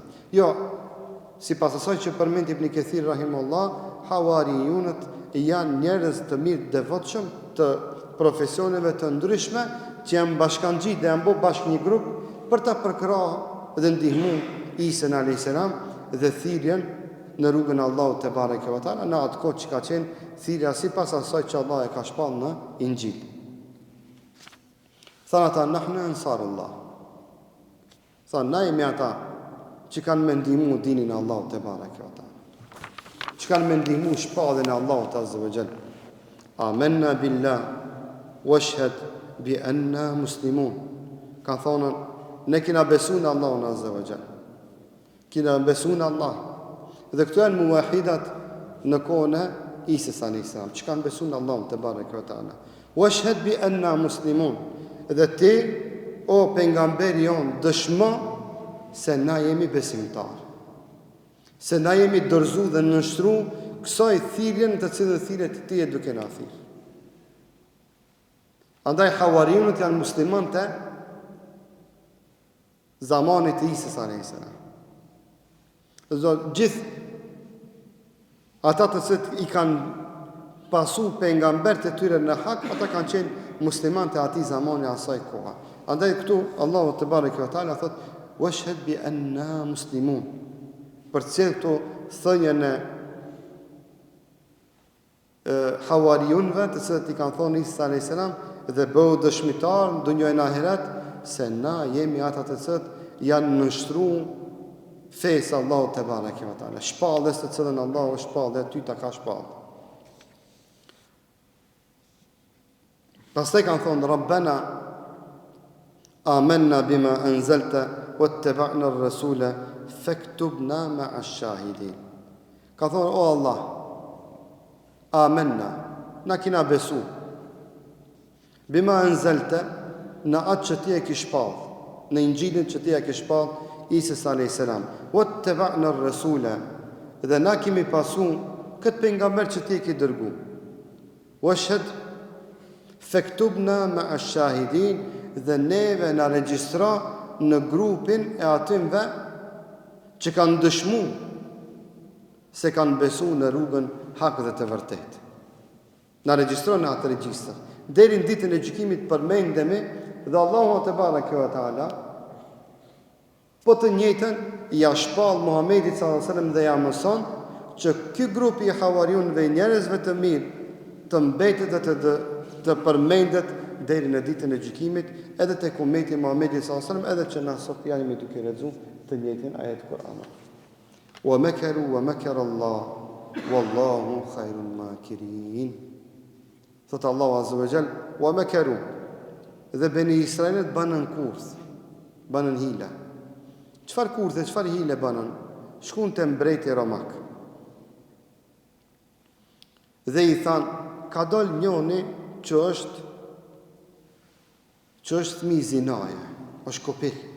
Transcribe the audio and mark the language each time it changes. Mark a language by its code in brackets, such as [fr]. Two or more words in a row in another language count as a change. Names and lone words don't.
[sq] Jo, sipas asaj që përmend Ibn Kathir rahimahullah, hawariyunët janë njerëz të mirë devotshëm të profesioneve të ndryshme që janë bashkangjit dhe janë bërë bashkë një grup për ta përkrahur dhe ndihmu Isën [ar] عليه السلام [sq] dhe thirrjen në rrugën e Allahut [ar] تبارك وتعالى [sq] në atë kohë që ka qenë thirrja sipas asaj që Allah e ka shpall në Injil. Thanë ata [ar] نحن أنصار الله. [sq] Thanë na jemi ata që kanë me ndihmu dinin e Allahut [ar] تبارك وتعالى. [sq] Që kanë me ndihmu shpallën e Allahut [ar] عز وجل. آمنا بالله واشهد بأنا مسلمون. [sq] Ka thonë ne kena besuar në Allahun [ar] عز وجل. [sq] Kena besuar në Allah. Dhe këto janë muwahidat në kohën e Isës [ar] عليه السلام, [sq] që kanë besuar në Allahun [ar] تبارك وتعالى. واشهد بأنا مسلمون. [sq] Dhe ti o pejgamberi jon dëshmo se na jemi besimtar. Se na jemi dorëzu dhe nështru kësaj thirrjen të cilën thirrjet ti e duke na thirr. Andaj hawariyunët janë muslimanë të zamanit të Isës [ar] عليه السلام. [sq] Gjithë ata të cilët I kanë pasu pejgambert e tyre në hak, ata kanë qenë muslimanë të atij zamani asaj koha. Andaj këtu Allahu [ar] تبارك وتعالى [sq] thot [ar] واشهد بأنا مسلمون. [sq] Për të cilë këtu thënjën e hawariyunëve të cilët I kanë thonë Isa [ar] عليه السلام [sq] dhe bëu dëshmitar në dunjën e ahiret se na jemi ata të cilët janë nështruar fesë Allahu [ar] تبارك وتعالى. [sq] Shpallës të cilën Allahu shpall dhe ty ta ka shpall. Pastaj kanë thonë [ar] ربنا آمنا بما أنزلت واتبعنا الرسول فاكتبنا مع الشاهدين. Ka thonë o Allah, amanna, na kina besu بما أنزلت në atë që ti e ke shpall, në Injilin që ti e ke shpall Isës عليه السلام. واتبعنا الرسول, dhe na kemi pasu këtë pejgamber që ti e ke dërgu. واشهد فاكتبنا مع الشاهدين, [sq] dhe neve na regjistro në grupin e atyve që kanë dëshmu se kanë besu në rrugën hak dhe të vërtet. Na regjistro në atë regjistër. Deri në ditën e gjykimit përmendemi dhe Allahu [ar] تبارك وتعالى [sq] po të njëjtën ja shpall Muhamedit [ar] صلى الله عليه وسلم [sq] dhe ja mëson që ky grup I hawariyunëve njerëzve të mirë të mbetet dhe të përmendet deri në ditën e gjykimit edhe tek ummeti Muhamedit [ar] صلى الله عليه وسلم [sq] edhe që na sot jemi duke lexuar të njëjtin ajet Kur'an. [ar] ومكروا ومكر الله والله خير الماكرين. [sq] Thot Allahu [ar] عز وجل ومكروا. [sq] Dhe beni Israilit banën kurth, banën hile. Çfarë kurthe, çfarë hile banën? Shkuan te mbreti romak. Dhe I than, ka dal njëri që është fëmijë zinaje, është kopil.